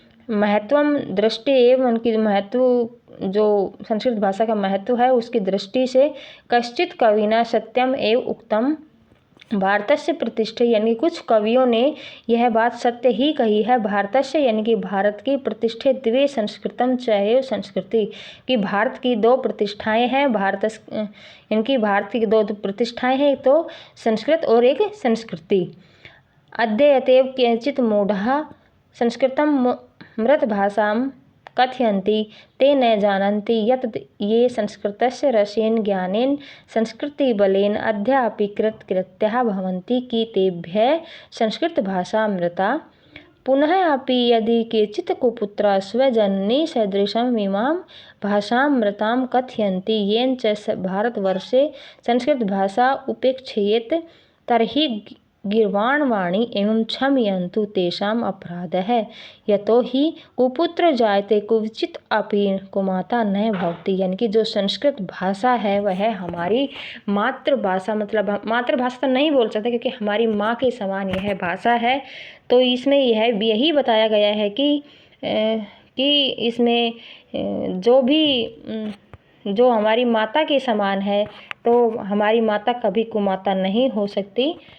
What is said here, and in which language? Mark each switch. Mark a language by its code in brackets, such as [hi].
[hi] महत्वम दृष्टि एवं उनकी महत्व जो संस्कृत भाषा का महत्व है उसकी दृष्टि से [sa] कश्चित कविना सत्यम एव उक्तम भारतस्य प्रतिष्ठा [hi] यानी कुछ कवियों ने यह बात सत्य ही कही है। भारतस्य यानी कि भारत की [sa] प्रतिष्ठा द्वे संस्कृतम चैव संस्कृति [hi] कि भारत की दो प्रतिष्ठाएं हैं। यानी कि भारत की दो प्रतिष्ठाएं हैं, तो संस्कृत और एक संस्कृति। [sa] अद्यतेव केचित् मूढ़ा संस्कृतं मृत भाषां कथयन्ति ते न जानन्ति यत् ये संस्कृतस्य रसेन ज्ञानेन संस्कृतिबलेन अद्यापि कृतकृत्याः भवन्ति कि तेभ्यः संस्कृतभाषामृता। पुनः अपि यदि केचित् कुपुत्राः स्वजननी सदृशम् इमां भाषामृतां कथयन्ति येन च भारतवर्षे संस्कृतभाषा उपेक्षयेत् तर्हि गीर्वाणवाणी एवं क्षमयन्तु तेषाम् अपराधः। यतो ही कुपुत्र जायते कुवचित अपि कुमाता न भवति। [hi] यानी कि जो संस्कृत भाषा है वह हमारी मातृभाषा, मतलब मातृभाषा तो नहीं बोल सकते क्योंकि हमारी माँ के समान यह भाषा है। तो इसमें यही बताया गया है कि इसमें जो हमारी माता के समान है तो हमारी माता कभी कुमाता नहीं हो सकती।